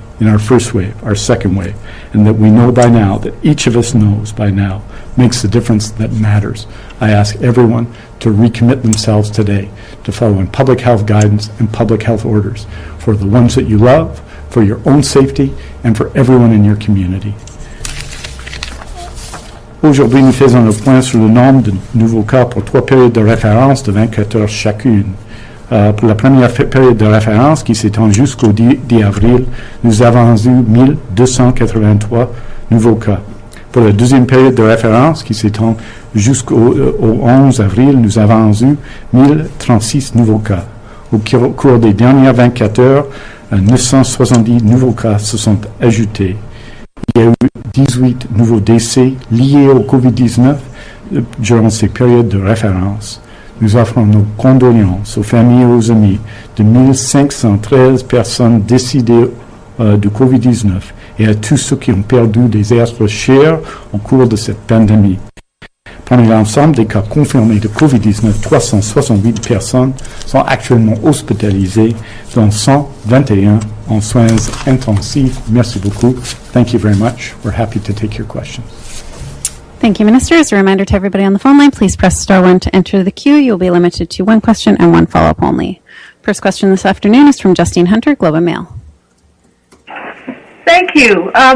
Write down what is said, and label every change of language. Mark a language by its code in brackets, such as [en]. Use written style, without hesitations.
[en] in our first wave, our second wave, and that we know by now, that each of us knows by now, makes the difference that matters. I ask everyone to recommit themselves today to following public health guidance and public health orders for the ones that you love, for your own safety, and for everyone in your community. [fr] Aujourd'hui, nous faisons le point sur le nombre de nouveaux cas pour 3 périodes de référence de 24 heures chacune. Pour la première période de référence, qui s'étend jusqu'au 10 avril, nous avons eu 1283 nouveaux cas. Pour la deuxième période de référence, qui s'étend jusqu'au 11 avril, nous avons eu 1036 nouveaux cas. Au cours des dernières 24 heures, 970 nouveaux cas se sont ajoutés. Il y a eu 18 nouveaux décès liés au Covid-19 durant ces périodes de référence. Nous offrons nos condoléances aux familles et aux amis de 1513 personnes décédées du Covid-19 et à tous ceux qui ont perdu des êtres chers au cours de cette pandémie. Parmi l'ensemble des cas confirmés de Covid-19, 368 personnes sont actuellement hospitalisées, dont 121 en soins intensifs. Merci beaucoup. [en] Thank you very much. We're happy to take your questions. Thank you, Minister. As a reminder to everybody on the phone line, please press *1 to enter the queue. You'll be limited to one question and one follow-up only. First question this afternoon is from Justine Hunter, Globe and Mail. Thank you.